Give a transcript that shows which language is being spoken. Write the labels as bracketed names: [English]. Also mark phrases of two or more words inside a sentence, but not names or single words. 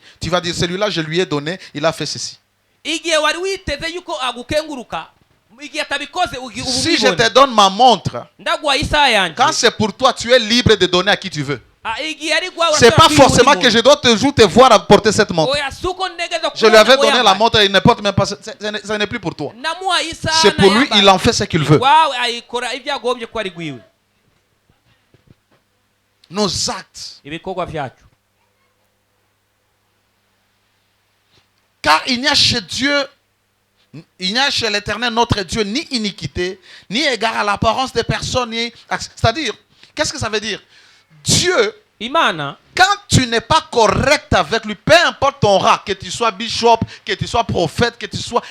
[French] Tu vas dire, celui-là, je lui ai donné, il a fait ceci. [Rundi] Igihe wari witeze yuko agukenguruka, igihe atabikoze [French] Si je te donne ma montre, [Rundi] ndaguha isaha yanjye. [French] quand c'est pour toi, tu es libre de donner à qui tu veux. [Rundi] Igihe ari gwawe [French] C'est pas forcément que je dois toujours te voir apporter cette montre. [Rundi] oya suko negeza [French] Je lui avais donné la montre, il ne porte même pas. Ce n'est plus pour toi. [Rundi] namuha isaha. [French] C'est pour lui, il en fait ce qu'il veut. [Rundi] Wawe ayikora ibyo agombye ko ari gwiwe. [French] Nos actes. [Rundi] Ibikorwa vyacu. [French] Car il n'y a chez Dieu, il n'y a chez l'Éternel notre Dieu ni iniquité, ni égard à l'apparence des personnes. C'est-à-dire, qu'est-ce que ça veut dire? Dieu, [Rundi] Imana, [French] quand tu n'es pas correct avec lui, peu importe ton rang, que tu sois bishop, que tu sois prophète, que tu sois...